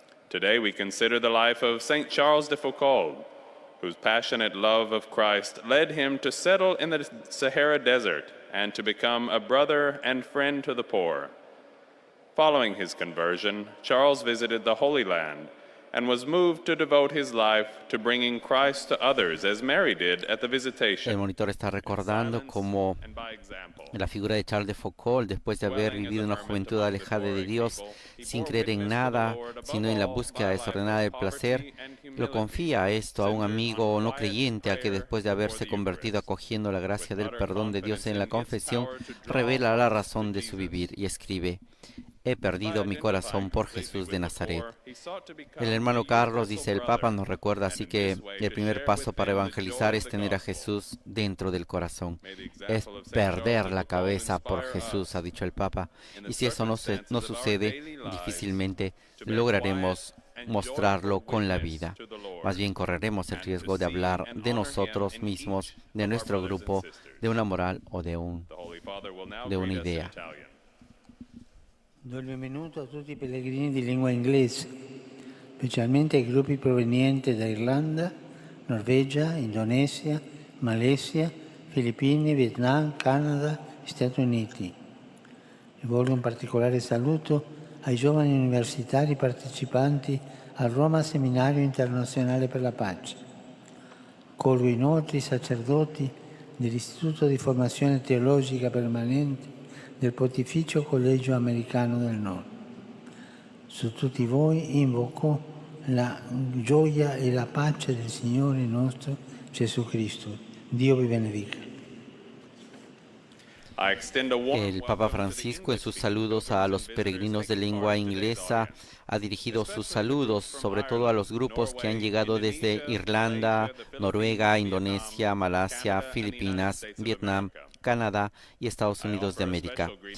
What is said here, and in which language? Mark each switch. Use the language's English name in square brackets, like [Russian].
[English] Today we consider the life of St. Charles de Foucauld, whose passionate love of Christ led him to settle in the Sahara Desert and to become a brother and friend to the poor. Following his conversion, Charles visited the Holy Land and was moved to devote his life to bringing Christ to others, as Mary did at the visitation. [Spanish] El monitor está recordando cómo la figura de Charles de Foucauld, después de haber vivido una juventud alejada de Dios, sin creer en nada, sino en la búsqueda desordenada del placer, lo confía esto a un amigo no creyente, a que después de haberse convertido acogiendo la gracia del perdón de Dios en la confesión, revela la razón de su vivir y escribe: he perdido mi corazón por Jesús de Nazaret. El hermano Carlos, dice el Papa, nos recuerda así que el primer paso para evangelizar es tener a Jesús dentro del corazón. Es perder la cabeza por Jesús, ha dicho el Papa. Y si eso no sucede, difícilmente lograremos mostrarlo con la vida. Más bien correremos el riesgo de hablar de nosotros mismos, de nuestro grupo, de una moral o de una idea. [Italian] Do il benvenuto a tutti i pellegrini di lingua inglese, specialmente ai gruppi provenienti da Irlanda, Norvegia, Indonesia, Malesia, Filippine, Vietnam, Canada e Stati Uniti. Rivolgo un particolare saluto ai giovani universitari partecipanti al Roma Seminario Internazionale per la Pace. Colgo inoltre i sacerdoti dell'Istituto di Formazione Teologica Permanente del Pontificio Collegio Americano del Nord. Su tutti voi invoco la gioia e la pace del Signore nostro Gesù Cristo. Dio vi benedica. [Spanish] El Papa Francisco, en sus saludos a los peregrinos de lengua inglesa, ha dirigido sus saludos sobre todo a los grupos que han llegado desde Irlanda, Noruega, Indonesia, Malasia, Filipinas, Vietnam, Canadá y Estados Unidos de América.